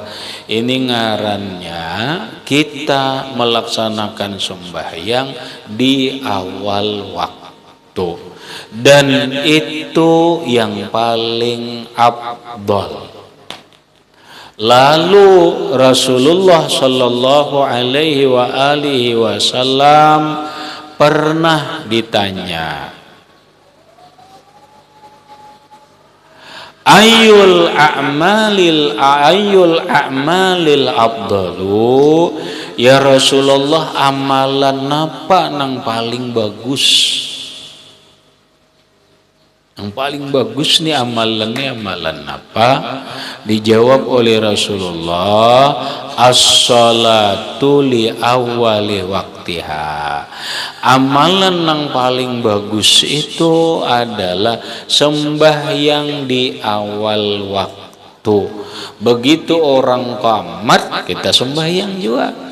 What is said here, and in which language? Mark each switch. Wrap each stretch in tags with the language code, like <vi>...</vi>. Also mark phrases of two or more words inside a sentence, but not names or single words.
<bjn>Ini ngarannya kita melaksanakan sembahyang di awal waktu, dan itu yang paling afdal. Lalu Rasulullah</bjn> <ar>sallallahu alaihi wasallam</ar> <bjn>pernah ditanya,</bjn> <ar>Ayyul a'malil afdalu, ya Rasulullah,</ar> <bjn>amalan apa nang paling bagus? Yang paling bagus nih amalannya amalan apa? Dijawab oleh Rasulullah,</bjn> <ar>as-salatu li awwali waktiha.</ar> <bjn>Amalan yang paling bagus itu adalah sembahyang di awal waktu. Begitu orang qamat, kita sembahyang juga.</bjn>